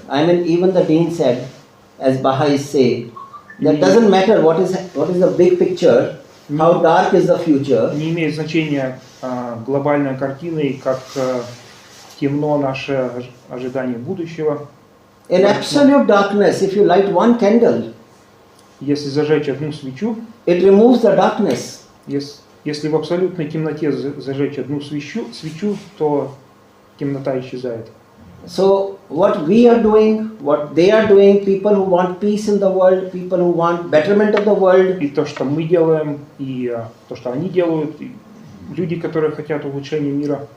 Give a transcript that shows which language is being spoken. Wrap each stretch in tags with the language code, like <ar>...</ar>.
<en>I mean, even the dean said, as Baha'is say, that doesn't matter what is the big picture, how dark is the future.</en> <ru>Не имеет значения глобальная картина и как темно наше ожидание будущего.</ru> <en>In absolute darkness, if you light one candle,</en> <ru>Если зажечь одну свечу,</ru> <en>it removes the darkness.</en> <ru>если в абсолютной темноте зажечь одну свечу, то темнота исчезает.</ru> <en>So what we are doing, what they are doing, people who want peace in the world, people who want betterment of the world,</en> <ru>И то, что мы делаем, и то, что они делают, люди, которые хотят улучшения мира.</ru>